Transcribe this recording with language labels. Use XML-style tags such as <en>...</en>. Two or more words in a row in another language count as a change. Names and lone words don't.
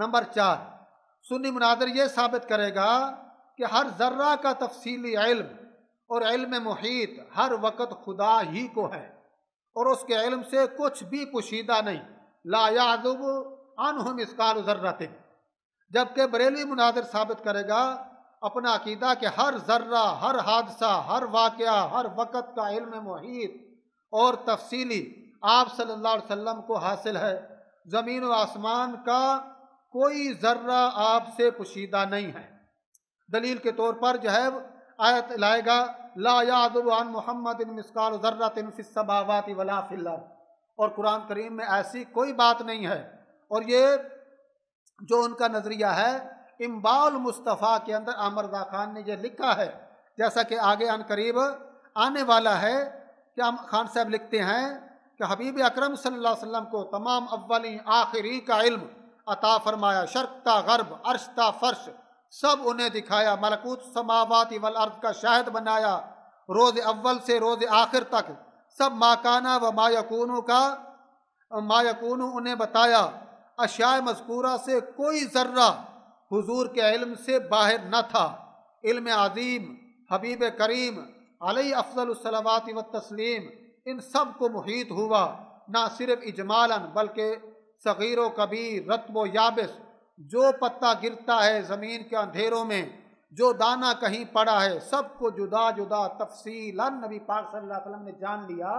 <ur>نمبر 4، سنی مناظر یہ ثابت کرے گا کہ ہر ذرہ کا تفصیلی علم اور علم محیط ہر وقت خدا ہی کو ہے، اور اس کے علم سے کچھ بھی پوشیدہ نہیں،</ur> <ar>لا یعذب عنہ مثقال ذرۃ،</ar> <ur>جبکہ بریلوی مناظر ثابت کرے گا اپنا عقیدہ کہ ہر ذرہ، ہر حادثہ، ہر واقعہ، ہر وقت کا علم محیط اور تفصیلی آپ</ur> <ar>صلی اللہ علیہ وسلم</ar> <ur>کو حاصل ہے۔ زمین و آسمان کا کوئی ذرہ آپ سے پوشیدہ نہیں ہے۔ دلیل کے طور پر جو ہے آیت لائے گا</ur> <ar>لا یعذب عن محمد مثقال ذرۃ فی السماوات ولا فی الارض،</ar> <ur>اور قرآن کریم میں ایسی کوئی بات نہیں ہے۔ اور یہ جو ان کا نظریہ ہے انباء المصطفیٰ کے اندر عامر رضا خان نے یہ لکھا ہے، جیسا کہ آگے عن قریب آنے والا ہے کہ خان صاحب لکھتے ہیں کہ حبیب اکرم</ur> <ar>صلی اللہ علیہ وسلم</ar> <ur>کو تمام اولین آخری کا علم عطا فرمایا، شرق تا غرب، عرش تا فرش سب انہیں دکھایا،</ur> <ar>ملکوت السماوات والارض</ar> <ur>کا شاہد بنایا، روز اول سے روز آخر تک سب</ur> <ar>ما کانا و ما یکونو</ar> <ur>کا</ur> <ar>ما یکونو</ar> <ur>انہیں بتایا، اشیاء مذکورہ سے کوئی ذرہ حضور کے علم سے باہر نہ تھا۔ علم عظیم حبیب کریم</ur> <ar>علیہ افضل الصلوات والتسلیم</ar> <ur>ان سب کو محیط ہوا، نہ صرف اجمالاً بلکہ صغیر و کبیر، رطب و یابس، جو پتا گرتا ہے زمین کے اندھیروں میں، جو دانہ کہیں پڑا ہے، سب کو جدا جدا تفصیلاً نبی پاک</ur> <ar>صلی اللہ علیہ وسلم</ar> <ur>نے جان لیا۔</ur>